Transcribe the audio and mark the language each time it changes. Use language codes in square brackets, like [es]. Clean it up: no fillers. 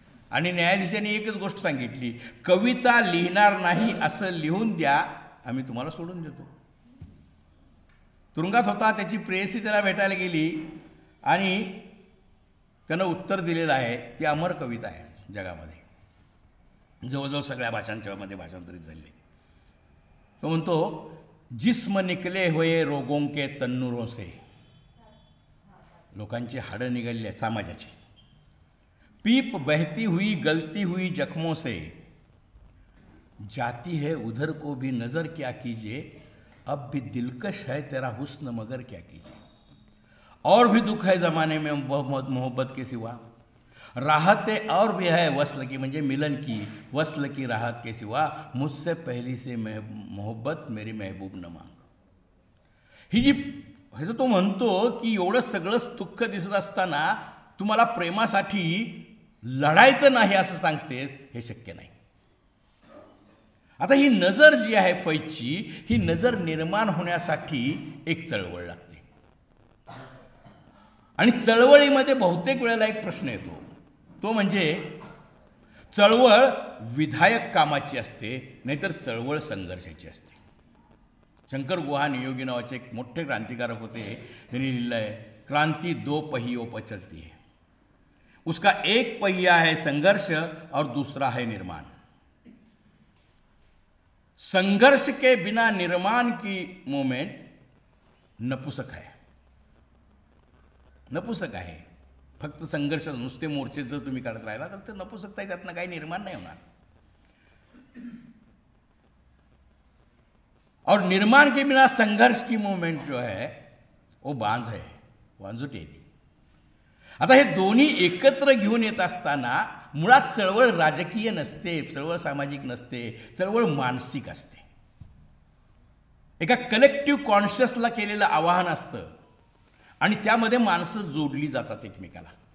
[mr] आणि न्यायाधीशांनी एकच गोष्ट सांगितली कविता लिहिणार नाही असं लिहून द्या आम्ही तुम्हाला सोडून देतो. तुरुंगात होता. त्याची प्रेयसी त्याला भेटायला गेली आणि त्यानं उत्तर दिलेलं आहे. ती अमर कविता आहे जगामध्ये. जवळजवळ सगळ्या भाषांच्यामध्ये भाषांतरित झाले. तो म्हणतो [hi] जिस्म निकले हुए रोगों के तन्नूरों से. [mr] लोकांची हाडं निघाली आहेत समाजाची. [hi] पीप बहती हुई गलती हुई जख्मों से. जाती है उधर को भी नज़र क्या कीजिए. अब भी दिलकश है तेरा हुस्न मगर क्या कीजिए. और भी दुख है ज़माने में मोहब्बत के सिवा. राहतें और भी है वस्ल की म्हणजे मिलन की वस्ल की राहत के सिवा. मुझसे पहली से मोहब्बत मेरी महबूब न मांग. [mr] ही जी ह्याचं तो म्हणतो की एवढं सगळं दुःख दिसत असताना तुम्हाला प्रेमासाठी लढायचं नाही असं सांगतेस हे शक्य नाही. आता ही नजर जी आहे फैजची ही नजर निर्माण होण्यासाठी एक चळवळ लागते. आणि चळवळीमध्ये बहुतेक वेळेला एक प्रश्न येतो तो म्हणजे चळवळ विधायक कामाची असते नाहीतर चळवळ संघर्षाची असते. शंकर गुहा नियोगी नावाचे एक मोठे क्रांतिकारक होते. त्यांनी लिहिलं आहे क्रांती [hi] 2 पहियों पर चलती है. उसका एक पहिया है संघर्ष और दूसरा है निर्माण. संघर्ष के बिना निर्माण की मूवमेंट नपुसक है. [mr] नपुसक आहे. फक्त संघर्ष नुसते मोर्चे जर तुम्ही काढत राहिला तर ते नपुसकता त्यातनं काही निर्माण नाही होणार. [hi] और निर्माण के बिना संघर्ष की मूवमेंट जो है वो बांझ है, [mr] वांजुटी आहे ती. आता हे दोन्ही एकत्र घेऊन येत असताना मुळात चळवळ राजकीय नसते, चळवळ सामाजिक नसते, चळवळ मानसिक असते. एका कलेक्टिव्ह कॉन्शियसला केलेलं आवाहन असतं आणि त्यामध्ये माणसं जोडली जातात एकमेकाला.